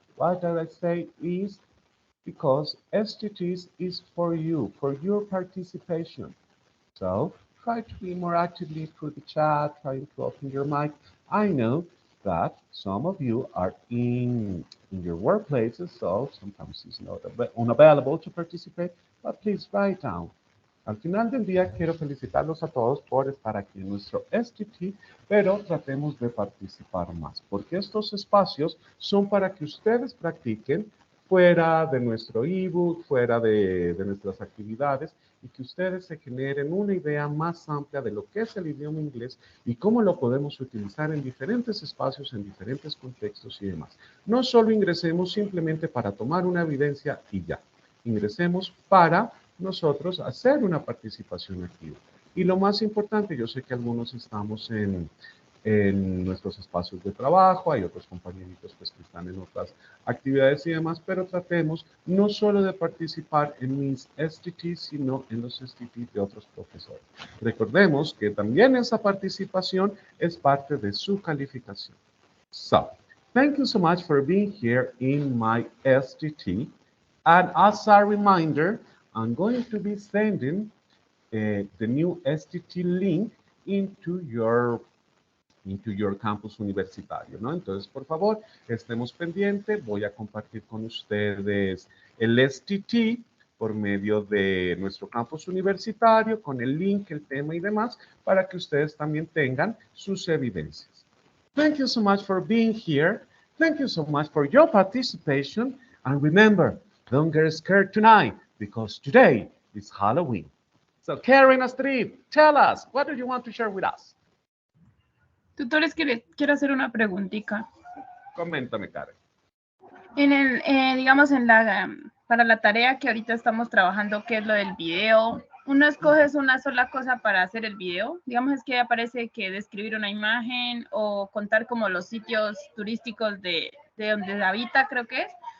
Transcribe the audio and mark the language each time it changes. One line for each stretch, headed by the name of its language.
English: What did I say is because STTs is for you, for your participation. So try to be more actively through the chat, trying to open your mic. I know that some of you are in your workplaces, so sometimes it's not unavailable to participate, but please write down.
Spanish: Al final del día quiero felicitarlos a todos por estar aquí en nuestro STT, pero tratemos de participar más, porque estos espacios son para que ustedes practiquen fuera de nuestro ebook, fuera de nuestras actividades, y que ustedes se generen una idea más amplia de lo que es el idioma inglés y cómo lo podemos utilizar en diferentes espacios, en diferentes contextos y demás. No solo ingresemos simplemente para tomar una evidencia y ya. Ingresemos para nosotros hacer una participación activa. Y lo más importante, yo sé que algunos estamos en nuestros espacios de trabajo, hay otros compañeritos pues, que están en otras actividades y demás, pero tratemos no solo de participar en mis STTs, sino en los STTs de otros profesores. Recordemos que también esa participación es parte de su calificación.
English: So, thank you so much for being here in my STT. And as a reminder, I'm going to be sending the new STT link into your campus universitario, ¿no?
Spanish: Entonces, por favor, estemos pendientes. Voy a compartir con ustedes el STT por medio de nuestro campus universitario, con el link, el tema y demás, para que ustedes también tengan sus evidencias.
English: Thank you so much for being here. Thank you so much for your participation. And remember, don't get scared tonight, because today is Halloween. So, Karen Astrid, tell us, what do you want to share with us?
Spanish: Tutores, quiero hacer una preguntita. Coméntame, Karen. Digamos, para la tarea que ahorita estamos trabajando, que es lo del video, uno escoge una sola cosa para hacer el video. Digamos, es que aparece que describir una imagen o contar como los sitios turísticos de donde habita, creo que es.